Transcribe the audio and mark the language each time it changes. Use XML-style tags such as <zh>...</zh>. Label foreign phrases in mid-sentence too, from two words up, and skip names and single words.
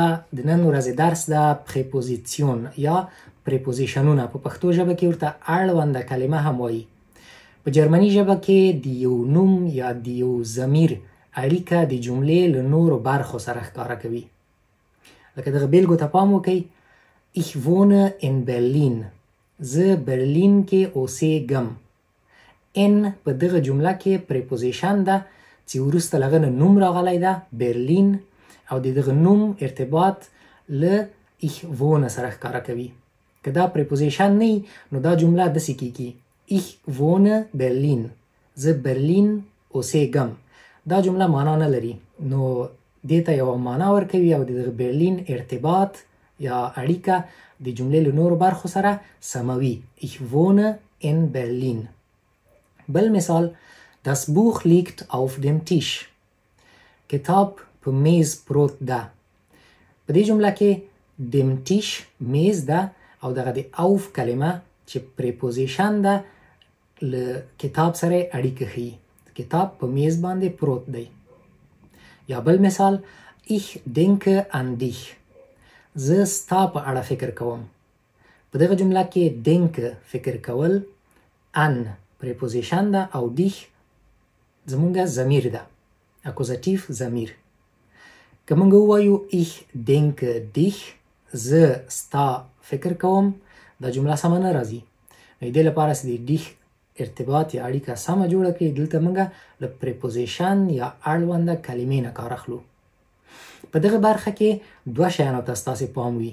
<ps>د نن ورځې درس د پریپوزیسیون یا پریپوزیشنونه، په پښتو ژبه کې ورته اړونده کلمه هم وایي. په جرمني ژبه کې د یو نوم یا د یو ضمیر اړیکه د جملې له نورو برخو سره ښکاره کوي. لکه دغه بیلګو ته پام وکئ:</ps> <de>Ich wohne in Berlin.</de> <ps>زه برلین کې اوسېږم. ان په دغه جمله کې پریپوزیشن ده چې وروسته له هغه نه نوم راغلی ده، برلین، او د دغه نوم ارتباط له</ps> <de>ich wohne</de> <ps>سره ښکاره کوي. که دا پریپوزیشن نه وي نو دا جمله داسې کېږي:</ps> <de>Ich wohne Berlin.</de> <ps>زه برلین اوسېږم. دا جمله معنا نه لري، نو دې ته یوه معنا ورکوي او د دغه برلین ارتباط یا اړیکه د جملې له نورو برخو سره سموي.</ps> <de>Ich wohne in Berlin.</de> <ps>بل مثال:</ps> <de>Das Buch liegt auf dem Tisch.</de> <ps>کتاب په میز پروت ده. په دې جمله کې</ps> <de>dem Tisch</de> <ps>میز ده او دغه د auf کلمه چې پریپوزیشن ده له کتاب سره اړیکه ښیي. کتاب په میز باندې پروت دی. یا بل مثال:</ps> <de>Ich denke an dich.</de> <ps>زه ستا په اړه فکر کوم. په دغه جمله کې denk فکر کول، ان پریپوزیشن ده او dich زمونږه ضمیر ده، اکوزاتیف ضمیر. که موږ ووایو</ps> <de>ich denke dich،</de> <ps>زه ستا فکر کوم، دا جمله سمه نه راځي. نو دې لپاره چې د dich ارتباط یا اړیکه سمه جوړه کړي دلته موږ له پریپوزیشن یا اړونده کلمې نه کار اخلو. په دغه برخه کې دوه شیانو ته ستاسې پام وي.</ps>